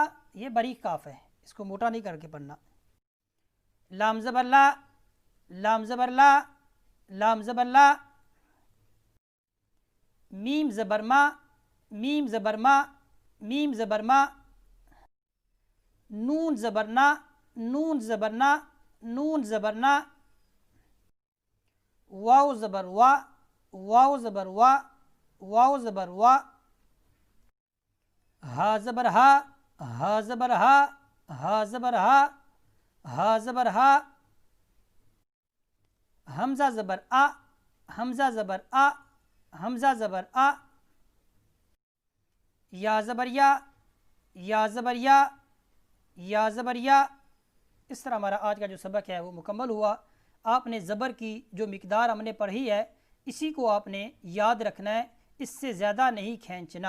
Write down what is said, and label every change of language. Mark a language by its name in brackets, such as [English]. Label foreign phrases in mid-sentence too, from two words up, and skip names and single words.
[Urdu] یہ باریک کاف ہے، اس کو موٹا نہیں کر کے پڑھنا. لام زبر لا، لام زبر لا، لام زبر لا. میم زبر ما، میم زبر ما، میم زبر ما. نون زبر نا، نون زبر نا، نون زبر نا. واو زبر وا، واو زبر وا، واو زبر وا. ہا زبر ہا، ہا زبر ہا، ہا زبر ہا، ہا زبر ہا. حمزہ زبر آ، حمزہ زبر آ، حمزہ زبر آ. یا زبر یا، یا زبر یا، یا زبر یا. اس طرح ہمارا آج کا جو سبق ہے وہ مکمل ہوا. آپ نے زبر کی جو مقدار ہم نے پڑھی ہے اسی کو آپ نے یاد رکھنا ہے، اس سے زیادہ نہیں کھینچنا.